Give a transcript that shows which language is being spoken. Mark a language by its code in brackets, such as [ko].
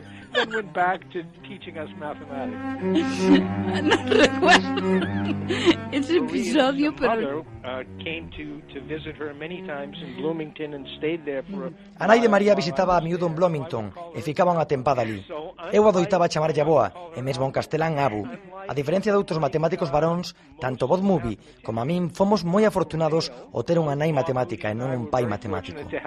[en] Then went back to teaching us mathematics. [es] No recuerdo ese episodio, pero [en] came to visit her many times in Bloomington and stayed there for [gl] a nai de María visitaba a miúdo en Bloomington e ficaba unha tempada ali. Eu adoitaba chamarlle Boa, e mesmo en castelán Abu. A diferencia de outros matemáticos varóns, tanto Bob Moody como a min fomos moi afortunados ao ter unha nai matemática e non un pai matemático.